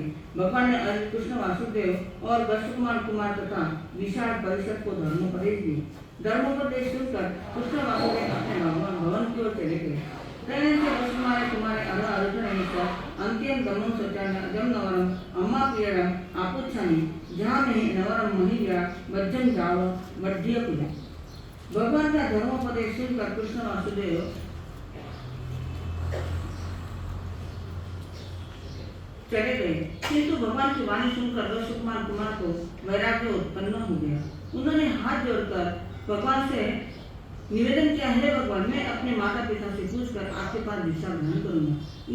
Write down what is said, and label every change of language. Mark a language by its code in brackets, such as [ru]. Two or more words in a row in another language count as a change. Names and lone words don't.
[hi] भगवान ने कृष्ण वासुदेव और वत्सकुमार कुमार तथा विशाल परिषद को धर्मोपदेश दी। धर्मोपदेश सुनकर कृष्ण वासुदेव अपने भवन की ओर चले गए। [pra] कुमारे अंत्यम दमन जम नवरम अम्मा प्रियरम आपुच्छामी जहाँ में नवरम महिला वज्जम जाव वड्ढिय पूजा। [hi] भगवान का धर्मोपदेश सुनकर कृष्ण वासुदेव चले गए, किंतु भगवान की वाणी सुनकर वत्सकुमार कुमार को वैराग्य उत्पन्न हो गया। उन्होंने हाथ जोड़कर भगवान से निवेदन किया, है भगवान, मैं अपने माता पिता से पूछकर आपके पास दीक्षा ग्रहण करूंगा।